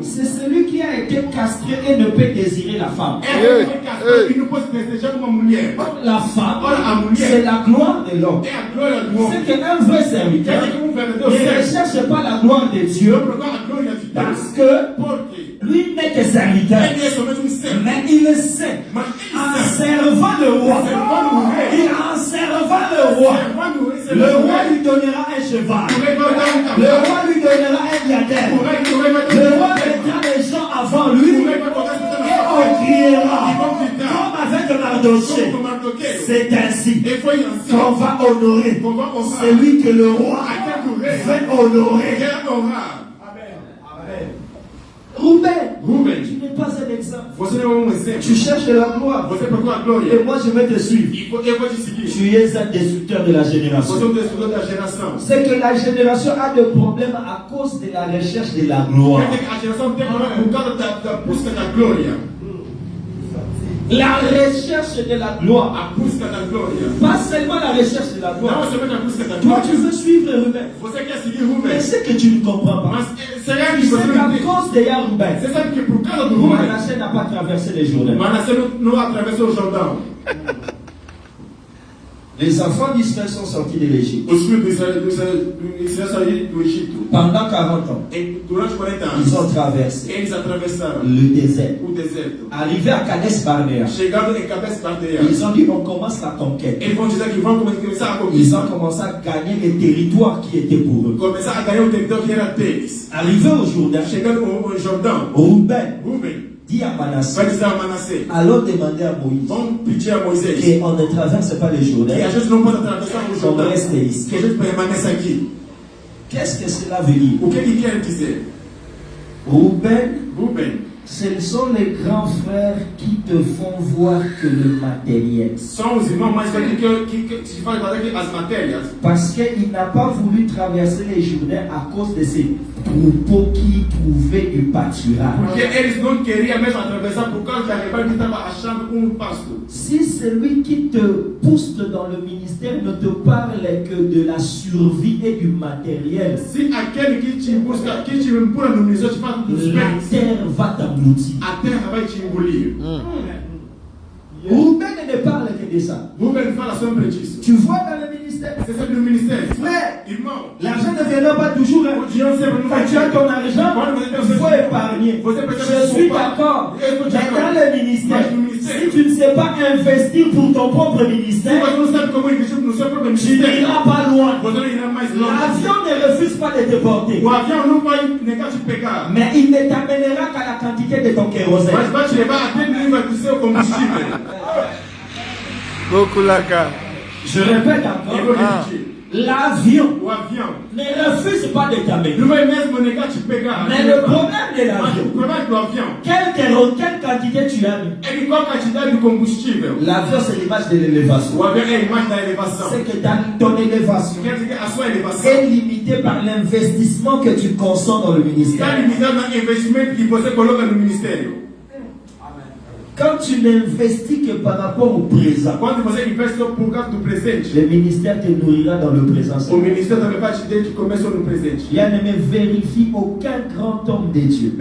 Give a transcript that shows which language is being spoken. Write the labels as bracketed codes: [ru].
[fr] c'est celui qui a été castré et ne peut désirer la femme. [pt] é aquele que não pode desejar uma mulher. [fr] Or, la femme, [pt] Ora, a mulher [fr] c'est la gloire de l'homme. [pt] é a glória do homem. [fr] C'est qu'un vrai serviteur [pt] Quer dizer que verdadeiro [fr] ne [pt] servo [fr] recherche pas la gloire de Dieu [pt] não procura a glória de Deus. [fr] parce que [pt] Porque [fr] lui n'est que serviteur. [pt] ele é somente servo. [fr] Mais il sait, [pt] Mas [fr] en [pt] ele serve. [fr] servant le roi, [pt] Servando o rei. [fr] et en servant le roi, [pt] Servando o rei, [fr] le [pt] servando o [fr] roi [pt] rei. [fr] lui donnera un cheval. [pt] O rei vai dar [fr] Le [pt] cavalo. [fr] roi lui donnera un diadème. [pt] O rei vai dar [fr] Le roi mettra les gens avant lui [pt] O rei vai colocar as pessoas [fr] et [pt] na [fr] on [pt] frente. [fr] criera. [pt] E vão gritar. [fr] Comme avec Mardoché. [pt] Como Mardoqueu. [fr] C'est ainsi [pt] E foi assim. [fr] qu'on va honorer [pt] Qu'on va honrar. [fr] celui que le roi [pt] Aquele que o rei [fr] veut honorer. [pt] quer honrar. [fr] Rouben, [pt] Rubem, [fr] tu n'es pas un exemple. [pt] você não é exemplo. [fr] Tu cherches la gloire. [pt] Você procura a [fr] Et [pt] glória. [fr] moi, je vais te suivre. [pt] Eu vou te seguir. [fr] Tu es un destructeur de la [pt] Você é [fr] génération. [pt] destruidor da geração. [fr] C'est que la génération a des problèmes à cause de la recherche de la gloire. [pt] Quer dizer que a geração tem problema por causa da busca da glória. [fr] La recherche de la gloire. [pt] A busca da glória. [fr] Pas seulement la recherche de la [pt] Não [fr] gloire. [pt] somente a busca da [fr] Toi, tu [pt] glória. [fr] veux suivre Ruben. [pt] Você quer seguir [fr] Mais [pt] Rubem. [fr] c'est que tu ne comprends pas. [pt] Mas será que [fr] Tu [pt] você [fr] sais [pt] não [fr] qu'à [pt] entende? [fr] cause de Ruben, [pt] Você sabe que por causa do Rubem, [fr] Manassé n'a pas traversé les Jourdains. [pt] Manassés não atravessou o Jordão. [fr] Les enfants d'Israël sont sortis de l'Égypte. [pt] Os filhos do Israel saíram do Egito. [fr] Pendant 40 ans, [pt] Durante 40 [fr] ils [pt] anos, [fr] ont traversé [pt] eles atravessaram [fr] le désert. [pt] o deserto. [fr] Arrivés à Kadesh Barnea, [pt] Chegando em Cabeça Barnea, [fr] ils ont dit on commence la conquête. [pt] eles vão dizer que vão começar a [fr] Ils [pt] conquista. [fr] ont commencé à gagner les territoires qui étaient pour eux. [pt] Começar a ganhar o território que era deles. [fr] Arrivés au Jourdain, [pt] Chegando ao Jordão, [fr] Ruben [pt] Rubem [fr] dit à Manassé, [pt] vai dizer a Manassés: [fr] allons demander à Moïse [pt] vão pedir a Moisés [fr] qu'on ne traverse pas le Jourdain, [pt] que a gente não pode atravessar o [fr] qu'on [pt] Jordão, [fr] reste [pt] que [fr] ici. [pt] a gente permaneça aqui. [fr] Qu'est-ce que cela veut dire? [pt] O que quer dizer? [fr] Ruben, [pt] Rubem, [fr] ce sont les grands frères qui te font voir que le matériel. [pt] são os irmãos mais velhos que te fazem fazer as matérias. [fr] Parce qu'il n'a pas voulu traverser les Jourdains à cause de ces troupeaux qui trouvaient du pâturage. [pt] Porque eles não queriam mesmo atravessar por causa da rebelde que estava achando pasto. [fr] Si celui qui te pousse dans le ministère ne te parle que de la survie et du matériel, [pt] Se aquele que te busca, que te empurra no ministério, te faz dos [fr] la [pt] bens, [fr] terre va t'engloutir. [pt] a terra vai te engolir. [fr] Ruben ne parle que de ça. [pt] Rubem fala sobre disso. [fr] Tu vois dans le ministère, [pt] Você sabe no ministério? [fr] Frère, [pt] Irmão, [fr] l'argent ne viendra pas toujours. Hein. [pt] o dinheiro sempre não vai [fr] Quand tu as ton argent, il faut épargner. Je suis d'accord. Mais dans le ministère, si tu ne sais pas investir pour ton propre [pt] Se [fr] ministère, [pt] você não sabe como investir no seu próprio [fr] tu [pt] ministério, [fr] n'iras pas loin. [pt] você não irá mais longe. [fr] L'avion ne refuse pas de te porter. [pt] O avião não vai negar te pegar, [fr] Mais il ne t'amènera qu'à la quantité de ton kérosène. [pt] mas vai te levar até o nível do seu combustível. [ln] Bokulaka. [fr] Je répète [pt] Eu vou [fr] encore. [pt] repetir. [fr] L'avion [pt] O avião [fr] ne refuse pas de t'amener. [pt] não vai mesmo negar te pegar. [fr] Mais le problème de [pt] Mas o [fr] l'avion, [pt] problema do avião [fr] quelle quantité tu as mis? [pt] é que qual a quantidade de combustível? [fr] L'avion, c'est l'image de l'élévation. [pt] O avião é a imagem da elevação. [fr] C'est que ton élévation [pt] Quer dizer que a sua elevação [fr] est limitée par l'investissement que tu consens dans le [pt] está [fr] ministère. [pt] limitada no investimento que você coloca no ministério. [fr] Quand tu n'investis que par rapport au présent, [pt] Quando você investe só por causa do presente, [fr] le ministère te nourrira dans le présent. [pt] o ministério também vai te dar de comer só no presente. [fr] Bien aimé, vérifie aucun grand homme de Dieu